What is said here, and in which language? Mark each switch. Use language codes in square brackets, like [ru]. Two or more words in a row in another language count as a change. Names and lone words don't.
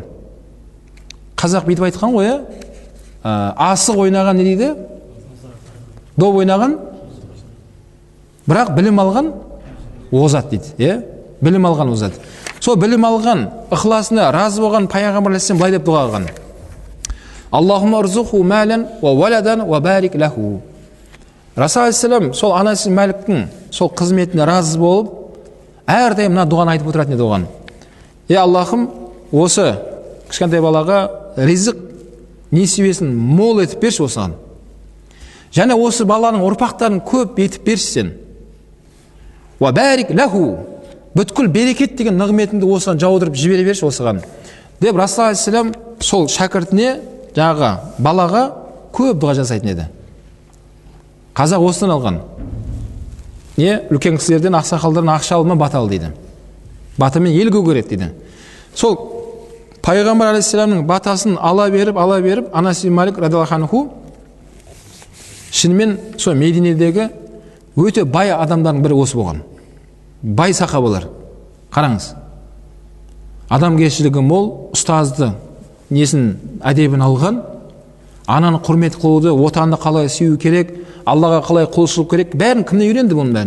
[kk] Қазақ бүйтіп айтқан ғой, асық ойнаған не дейді? Доп ойнаған, бірақ білім алған озат дейді. Білім алған озат. Сол білім алған, ықыласына разы болған Пайғамбар алейхиссалам былай деп дұға қылған: [ar] اللهم ارزقه مالا وولدا وبارك له. [kk] Расул алейхиссалам сол Анас ибн Маликтің сол қызметіне разы болып, әрдайым мына дұғаны айтып отыратын еді оған: Аллахым, осы кішкентай балаға ризық несібесін мол етіп берші осыған. Және осы баланың ұрпақтарын көп етіп берші сен. [ar] وبارك له. [kk] Бүткіл берекет деген нығметіңді осыған жаудырып жібере берші осыған. Деп Расул алейхиссалам сол шәкіртіне, жаңағы балаға көп дұға жасайтын еді. Қазақ осыдан алған. Үлкен кісілерден, ақсақалдардан ақша алма бата ал дейді. Батамен ел көгереді дейді. Сол Пайғамбар алейхиссаламның батасын ала беріп, Анас ибн Малик [ar] رضي الله عنه [kk] шынымен сол Мединедегі өте бай адамдардың бірі осы болған. Бай сахабалар. Қараңыз. Адамгершілігі мол, ұстазды несін әдебін алған, ананы құрмет қылуды, отанды қалай сүю керек, Аллаға қалай құлшылық керек, бәрін кімнен үйренді бұның бәрін?